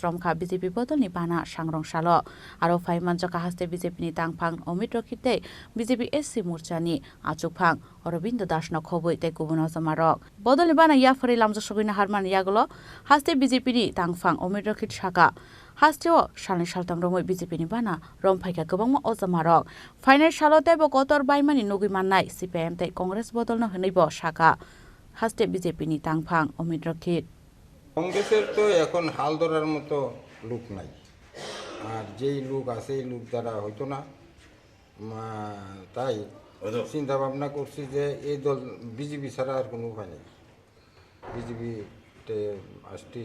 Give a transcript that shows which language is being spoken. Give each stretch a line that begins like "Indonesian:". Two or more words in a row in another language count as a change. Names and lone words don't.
Bodo: from Kha BJP Bodol ni bana Sangronshala aro 5 manjaka haste BJP ni tangphang Omit Rakite BJP SC Morcha ni achukphang Aurobindo Das na khoboi tei kubuno samarok Bodol ni bana yafari lamjo sogoi na harman yagulo haste BJP ni tangphang Omit Rakit saka हास्टेआव सालनि सालथाम रमै बिजेपिनि बाना रमफाइका गोबां अजामारक फाइनाल सालो तेबो कतर बायमानि नुगै माननाय सिपिएम तै कंग्रेस बदलनो हनैबो शाखा हास्टे बिजेपिनि तांफां अमित रक्षित
Bangla: কংগ্রেসের তো এখন হাল ধরার মতো লোক নাই আর যেই লোক আছে এই লোক দ্বারা হইতো না তাই চিন্তা ভাবনা করছি যে এই দল বিজেপি ছাড়া আর কোনো উপায় নেই বিজেপিতে আসছি